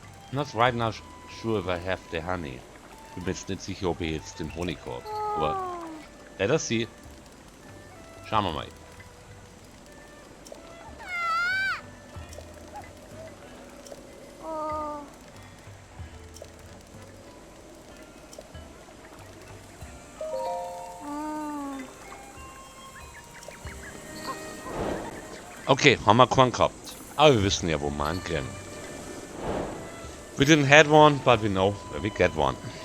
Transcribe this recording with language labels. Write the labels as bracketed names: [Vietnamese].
[English] Not right now sure if I have the honey. [German] Ich bin mir jetzt nicht sicher, ob ich jetzt den Honig habe. Aber [English] let us see. [German] Schauen wir mal. Okay, haben wir keinen gehabt. Aber wir wissen ja, wo wir ankriegen. [English] We didn't had one, but we know where we get one.